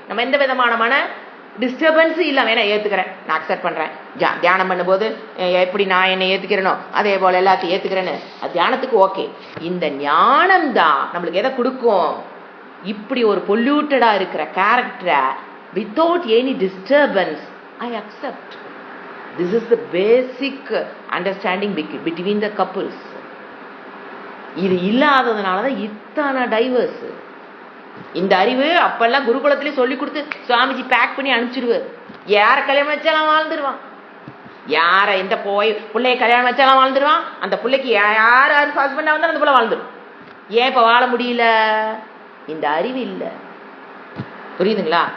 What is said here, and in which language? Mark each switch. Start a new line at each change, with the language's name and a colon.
Tamil: நம்ம எந்த விதமான டிஸ்டர்பன்ஸ் இல்லாம நான் ஏத்துக்கிறேன், நான் அக்செப்ட் பண்றேன். தியானம் பண்ணும்போது எப்படி நான் என்னை ஏத்துக்கிறேனோ அதே போல எல்லாத்தையும் ஏத்துக்கிறேன்னு தியானத்துக்கு ஓகே. இந்த ஞானம் தான் நம்மளுக்கு எதை கொடுக்கும், இப்படி ஒரு பொல்யூட்டடா இருக்கிற கேரக்டரை
English: Without any disturbance I accept. This is the basic understanding between the couples.
Tamil: இது இல்லாததுனாலதான் இத்தனை டைவர்ஸ். இந்த அறிவு அப்பெல்லாம் குருகுலத்திலே சொல்லி கொடுத்து சுவாமிஜி பேக் பண்ணி அனுப்பிச்சிடுவார். யார கல்யாணம் வச்சாலும் வாழ்ந்துருவான், யார இந்த பிள்ளைய கல்யாணம் வச்சாலும் வாழ்ந்துருவான், அந்த பிள்ளைக்கு யார் ஹஸ்பண்டா வந்தாலும் அந்த பிள்ளை வாழ்ந்துடும். ஏன் இப்ப வாழ முடியல, இந்த அறிவு இல்லை. புரியுதுங்களா?